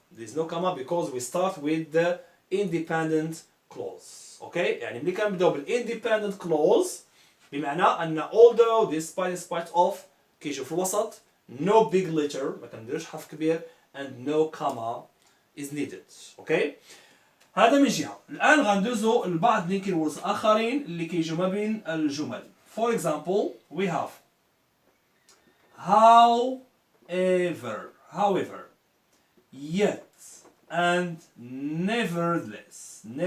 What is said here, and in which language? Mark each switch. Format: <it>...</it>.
<en>There is no comma because we start with the independent clause.</en> <ar>Okay, يعني ملي كنبداو بالindependent clause بمعنى أن although despite in spite of كيجيو في الوسط</ar> <en>no big letter</en> <ar>ما كنديروش حرف كبير</ar> <en>and no comma is needed. Okay.</en> <ar>هذا من جهة. الآن غندوزو لبعض لي keywords آخرين اللي كيجيو ما بين الجمل.</ar> <en>For example, we have however, yet, and nevertheless.</en>